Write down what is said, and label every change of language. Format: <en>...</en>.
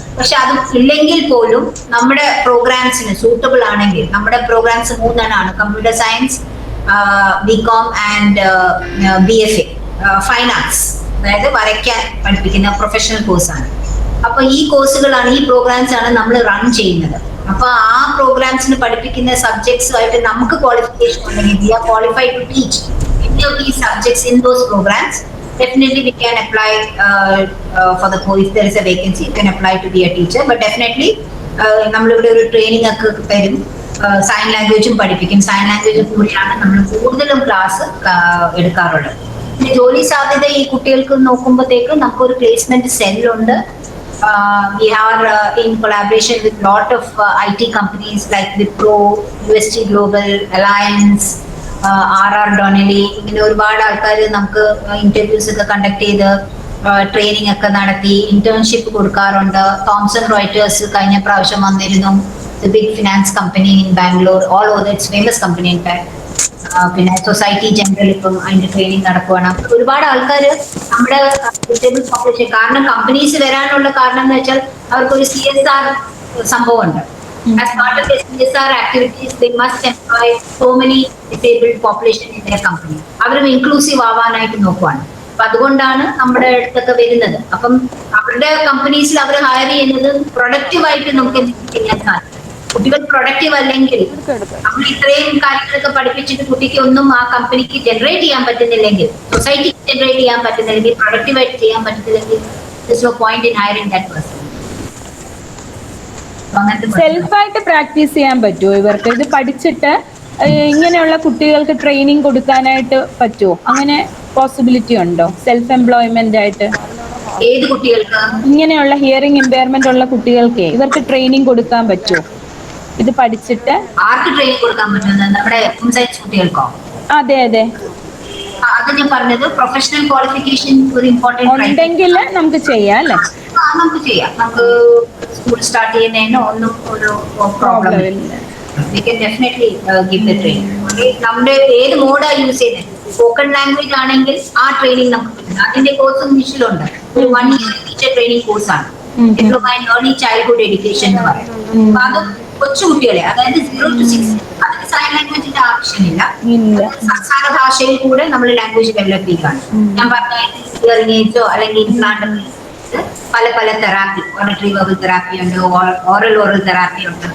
<ml>പക്ഷെ അത് ഇല്ലെങ്കിൽ പോലും നമ്മുടെ പ്രോഗ്രാംസിന് സൂട്ടബിൾ ആണെങ്കിൽ, നമ്മുടെ programmes 3 computer science, BCom and BFA, fine arts, അതായത് വരയ്ക്കാൻ പഠിപ്പിക്കുന്ന പ്രൊഫഷണൽ കോഴ്സാണ്. അപ്പൊ ഈ കോഴ്സുകളാണ്, ഈ പ്രോഗ്രാംസ് ആണ് നമ്മൾ റൺ ചെയ്യുന്നത്. അപ്പൊ ആ പ്രോഗ്രാംസിന് പഠിപ്പിക്കുന്ന സബ്ജക്ട്സുമായിട്ട് നമുക്ക് ക്വാളിഫിക്കേഷൻ ഉണ്ടെങ്കിൽ,</ml> <en>We are qualified to teach any of these subjects in those programs, definitely we can apply for the course. If there is a vacancy, you can apply to be a teacher.</en> <ml>But definitely നമ്മളിവിടെ ഒരു training ഒക്കെ തരും, sign ലാംഗ്വേജും പഠിപ്പിക്കും. Sign ലാംഗ്വേജും കൂടിയാണ് നമ്മൾ കൂടുതലും class എടുക്കാറുള്ളത്. പിന്നെ ജോലി സാധ്യത ഈ കുട്ടികൾക്ക് നോക്കുമ്പോഴത്തേക്ക് നമുക്കൊരു placement സെല്ലുണ്ട്.</ml> <en>We are in collaboration with lot of IT companies like Wipro, UST Global, Alliance, RR Donnelly,</en> <ml>ഇങ്ങനെ ഒരുപാട് ആൾക്കാർ നമുക്ക് ഇന്റർവ്യൂസ് ഒക്കെ കണ്ടക്ട് ചെയ്ത് ട്രെയിനിങ് ഒക്കെ നടത്തി ഇന്റേൺഷിപ്പ് കൊടുക്കാറുണ്ട്.</ml> <en>Thomson Reuters</en> <ml>കഴിഞ്ഞ പ്രാവശ്യം വന്നിരുന്നു.</ml> <en>Big finance company in Bangalore, all over it's famous company in fact.</en> <ml>പിന്നെ സൊസൈറ്റി ജനറൽ ഇപ്പം അതിന്റെ ട്രെയിനിങ് നടക്കുവാണ്. ഒരുപാട് ആൾക്കാർ നമ്മുടെ പോപ്പുലേഷൻ, കാരണം കമ്പനീസ് വരാനുള്ള കാരണം എന്ന് വെച്ചാൽ അവർക്കൊരു CSR സംഭവമുണ്ട്.</ml> <en>As part of the CSR activities, they must employ so many disabled population in their company.</en> <ml>അവരും ഇൻക്ലൂസീവ് ആവാനായിട്ട് നോക്കുവാണ്. അപ്പൊ അതുകൊണ്ടാണ് നമ്മുടെ അടുത്തൊക്കെ വരുന്നത്. അപ്പം അവരുടെ കമ്പനീസിൽ അവർ ഹയർ ചെയ്യുന്നത് പ്രൊഡക്റ്റീവായിട്ട് നമുക്ക് എന്തെങ്കിലും ചെയ്യാൻ സാധിക്കും. കുട്ടികൾ പ്രൊഡക്റ്റീവ് അല്ലെങ്കിൽ, നമ്മൾ ഇത്രയും കാര്യങ്ങളൊക്കെ പഠിപ്പിച്ചിട്ട് കുട്ടിക്ക് ഒന്നും ആ കമ്പനിക്ക് ജനറേറ്റ് ചെയ്യാൻ പറ്റുന്നില്ലെങ്കിൽ, സൊസൈറ്റിക്ക് ജനറേറ്റ് ചെയ്യാൻ പറ്റുന്നില്ലെങ്കിൽ, പ്രൊഡക്റ്റീവായിട്ട് ചെയ്യാൻ പറ്റുന്നില്ലെങ്കിൽ,</ml> <en>there's no point in hiring that person.</en> <ml>സെൽഫായിട്ട് practice ചെയ്യാൻ പറ്റുമോ ഇവർക്ക്? ഇത് പഠിച്ചിട്ട് ഇങ്ങനെയുള്ള കുട്ടികൾക്ക് ട്രെയിനിങ് കൊടുക്കാനായിട്ട് പറ്റുമോ? അങ്ങനെ പോസിബിലിറ്റി ഉണ്ടോ സെൽഫ് എംപ്ലോയ്മെന്റ് ആയിട്ട്? ഏത് കുട്ടികൾക്ക്? ഇങ്ങനെയുള്ള ഹിയറിംഗ് ഇമ്പയർമെന്റ് ഉള്ള കുട്ടികൾക്ക് ഇവർക്ക് ട്രെയിനിങ് കൊടുക്കാൻ പറ്റുമോ? ഇത് പഠിച്ചിട്ട് ആർക്ക് ട്രെയിനിങ് കൊടുക്കാൻ പറ്റുന്നത്? നമ്മുടെ ഹോം സയൻസ് കുട്ടികൾക്കോ? അതെ അതെ അത് ഞാൻ പറഞ്ഞത് പ്രൊഫഷണൽ ക്വാളിഫിക്കേഷൻ ഒരു ഇമ്പോർട്ടന്റ് ഉണ്ടെങ്കിൽ നമുക്ക് ചെയ്യാം അല്ലേ? നമുക്ക് ചെയ്യാം. നമുക്ക് സ്കൂൾ സ്റ്റാർട്ട് ചെയ്യുന്നതിനോ ഒന്നും ഒരു പ്രോബ്ലം ഇല്ല.</ml> <en>We can definitely give the training.</en> <ml>നമ്മുടെ ഏത് മോഡാ യൂസ് ചെയ്യുന്നത്? സ്പോക്കൺ ലാംഗ്വേജ് ആണെങ്കിൽ ആ ട്രെയിനിങ് നമുക്ക് കിട്ടും. അതിന്റെ കോഴ്സും നിശ്ചലമുണ്ട്. ഒരു 1 year ടീച്ചർ ട്രെയിനിങ് കോഴ്സാണ്. Diploma in early childhood education എന്ന് പറയും. അപ്പൊ അത് കൊച്ചുകുട്ടികളെ, അതായത് 0 to 6, അതിന് സൈൻ ലാംഗ്വേജിന്റെ ആവശ്യമില്ല. സംസാര ഭാഷയിൽ കൂടെ നമ്മൾ ലാംഗ്വേജ് ഡെവലപ്പ് ചെയ്യുകയാണ്. ഞാൻ പറഞ്ഞ ഹിയറിംഗ് എയ്ഡ്സോ അല്ലെങ്കിൽ ഇംപ്ലാന്റ് പല പല തെറാപ്പി, ഓഡിറ്ററി വെർബൽ തെറാപ്പി ഉണ്ട്, ഓറൽ തെറാപ്പി ഉണ്ട്.</ml>